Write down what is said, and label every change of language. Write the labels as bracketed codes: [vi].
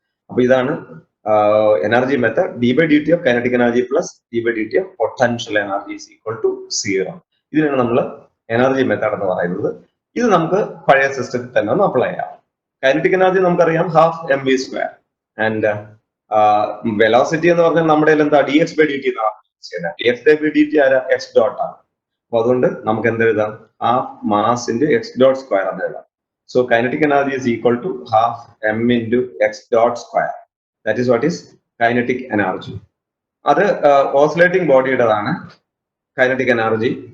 [ml] അപ്പൊ ഇതാണ് energy method. [en] d/dt of kinetic energy plus d/dt of potential energy is equal to 0. [ml] ഇതിനാണ് നമ്മൾ energy method എന്ന് പറയുന്നത്. ഇത് നമുക്ക് പഴയ സിസ്റ്റത്തിൽ തന്നെ ഒന്ന് അപ്ലൈ ചെയ്യാം. കൈനറ്റിക് എനർജി നമുക്കറിയാം ഹാഫ് mv², ആൻഡ് വെലോസിറ്റി എന്ന് പറഞ്ഞാൽ നമ്മുടെ എന്താ dx/dt എന്നാണ്. dx/dt x ഡോട്ട് ആണ്. അപ്പൊ അതുകൊണ്ട് നമുക്ക് എന്ത് എഴുതാം, half mass into X dot square എന്ന് എഴുതാം. [en] So kinetic energy is equal to half m into X dot square. That is what is kinetic energy. [ml] അത് ഓസിലേറ്റിംഗ് ബോഡിയുടേതാണ് കൈനറ്റിക് എനർജി.